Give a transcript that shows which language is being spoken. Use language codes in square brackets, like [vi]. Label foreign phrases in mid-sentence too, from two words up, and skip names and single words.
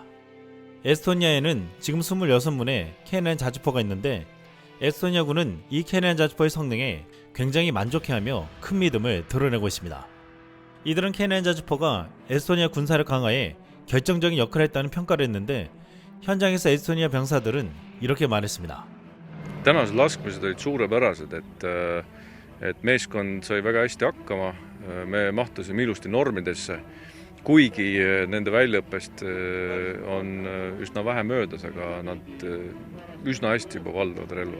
[ko] 에스토니아에는 지금 26문의 K9 자주포가 있는데 에스토니아군은 이 K9 자주포의 성능에 굉장히 만족해하며 큰 믿음을 드러내고 있습니다. 이들은 K9 자주포가 에스토니아 군사력 강화에 결정적인 역할을 했다는 평가를 했는데 현장에서 에스토니아 병사들은 이렇게 말했습니다. [et] tänased laskmised olid suurepärased, et meeskond sai väga hästi hakkama, me mahtusime ilusti normidesse, kuigi nende väljaõppest on üsna vähe möödas, aga nad üsna hästi juba valdavad relva.